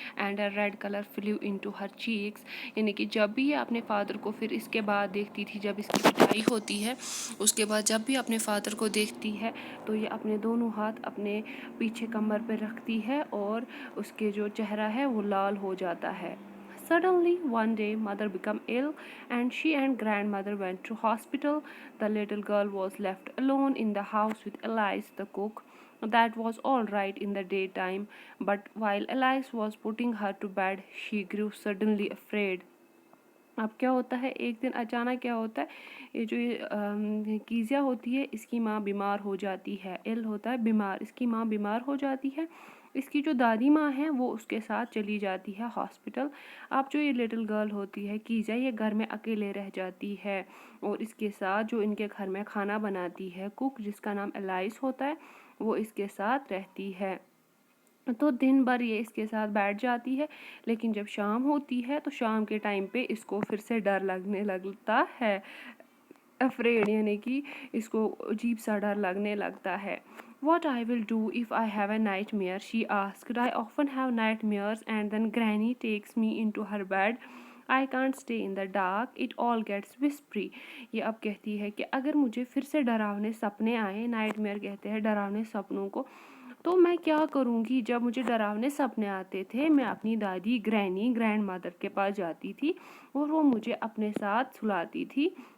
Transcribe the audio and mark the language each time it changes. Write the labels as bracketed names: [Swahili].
[English] and a red color flew into her cheeks۔ [Urdu] یعنی کہ جب بھی یہ اپنے فادر کو پھر اس کے بعد دیکھتی تھی، جب اس کی پٹائی ہوتی ہے، اس کے بعد جب بھی اپنے فادر کو دیکھتی ہے تو یہ اپنے دونوں ہاتھ اپنے پیچھے کمر پہ رکھتی ہے اور اس کے جو چہرہ ہے وہ لال ہو جاتا ہے۔ [English] Suddenly, one day, mother became ill and she and grandmother went to hospital. The little girl was left alone in the house with Alice, the cook. That was all right in the daytime, but while Alice was putting her to bed, she grew suddenly afraid. [Urdu] اب کیا ہوتا ہے، ایک دن اچانک کیا ہوتا ہے، یہ جو کیزیا ہوتی ہے اس کی ماں بیمار ہو جاتی ہے، ایل ہوتا ہے بیمار، اس کی ماں بیمار ہو جاتی ہے۔ اس کی جو دادی ماں ہے وہ اس کے ساتھ چلی جاتی ہے ہاسپٹل۔ اب جو یہ لٹل گرل ہوتی ہے کیزیا، یہ گھر میں اکیلے رہ جاتی ہے اور اس کے ساتھ جو ان کے گھر میں کھانا بناتی ہے کک، جس کا نام الائس ہوتا ہے، وہ اس کے ساتھ رہتی ہے۔ تو دن بھر یہ اس کے ساتھ بیٹھ جاتی ہے، لیکن جب شام ہوتی ہے تو شام کے ٹائم پہ اس کو پھر سے ڈر لگنے لگتا ہے، افریڈ یعنی کہ اس کو عجیب سا ڈر لگنے لگتا ہے۔ [English] What I will do if I have a nightmare, she asked. I often have nightmares and then Granny takes me into her bed. I can't stay in the dark. It all gets whispery. [Urdu] یہ اب کہتی ہے کہ اگر مجھے پھر سے ڈراونے سپنے آئے، نائٹ میئر کہتے ہیں ڈراونے سپنوں کو، تو میں کیا کروں گی؟ جب مجھے ڈراونے سپنے آتے تھے میں اپنی دادی گرینڈ مدر کے پاس جاتی تھی اور وہ مجھے اپنے ساتھ سلاتی تھی،